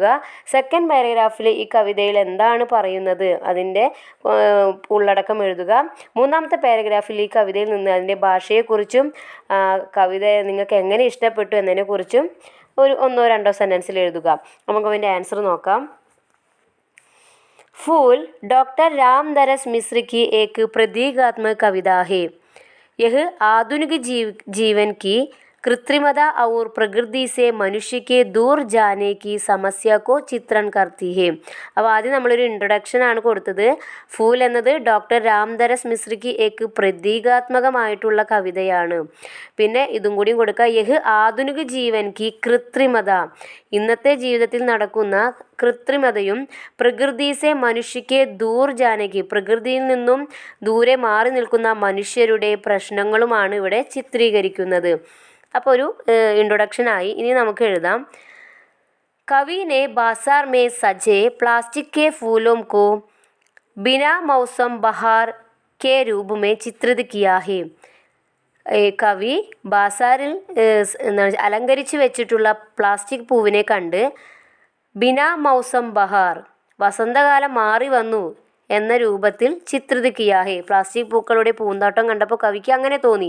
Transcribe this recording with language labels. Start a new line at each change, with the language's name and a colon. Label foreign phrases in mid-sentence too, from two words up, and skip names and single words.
English: second paragraph
Malayalam: ഈ കവിതയിൽ എന്താണ് പറയുന്നത് അതിൻ്റെ ഉള്ളടക്കം എഴുതുക. 3ാമത്തെ പാരഗ്രാഫിൽ ഈ കവിതയിൽ നിന്ന് അതിൻ്റെ ഭാഷയെക്കുറിച്ചും കവിത നിങ്ങൾക്ക് എങ്ങനെ ഇഷ്ടപ്പെട്ടു എന്നതിനെക്കുറിച്ചും ഒരു 1 or 2 സെൻറ്റൻസിൽ എഴുതുക. നമുക്ക് അതിൻ്റെ ആൻസർ നോക്കാം.
Hindi: फूल डॉक्टर रामदरस मिश्र की एक प्रतीकात्मक कविता है. यह आधुनिक जीवन की कृत्रिमता और प्रकृति से मनुष्य के दूर जाने की समस्या को चित्रण करती है.
Malayalam: അപ്പോൾ ആദ്യം നമ്മളൊരു ഇൻട്രൊഡക്ഷൻ ആണ് കൊടുത്തത്. ഫൂൽ എന്നത് ഡോക്ടർ രാംദരസ് മിശ്രയ്ക്ക് ഏക്ക് പ്രതീകാത്മകമായിട്ടുള്ള കവിതയാണ്. പിന്നെ ഇതും കൂടി കൊടുക്കുക.
Hindi: यह आधुनिक जीवन की कृत्रिमता,
Malayalam: ഇന്നത്തെ ജീവിതത്തിൽ നടക്കുന്ന കൃത്രിമതയും
Hindi: प्रकृति से मनुष्य के दूर जाने की,
Malayalam: പ്രകൃതിയിൽ നിന്നും ദൂരെ മാറി നിൽക്കുന്ന മനുഷ്യരുടെ പ്രശ്നങ്ങളുമാണ് ഇവിടെ ചിത്രീകരിക്കുന്നത്. അപ്പോൾ ഒരു ഇൻട്രൊഡക്ഷനായി. ഇനി നമുക്ക് എഴുതാം.
Hindi: कवि ने बाजार में सजे प्लास्टिक के फूलों को बिना मौसम बहार के रूप में चित्रित किया है.
Malayalam: കവി ബാസാറിൽ അലങ്കരിച്ച് വെച്ചിട്ടുള്ള പ്ലാസ്റ്റിക് പൂവിനെ കണ്ട്
Hindi: बिना मौसम बहार,
Malayalam: വസന്തകാലം മാറി വന്നു എന്ന രൂപത്തിൽ
Hindi: चित्रित किया है,
Malayalam: പ്ലാസ്റ്റിക് പൂക്കളുടെ പൂന്തോട്ടം കണ്ടപ്പോൾ കവിക്ക് അങ്ങനെ തോന്നി.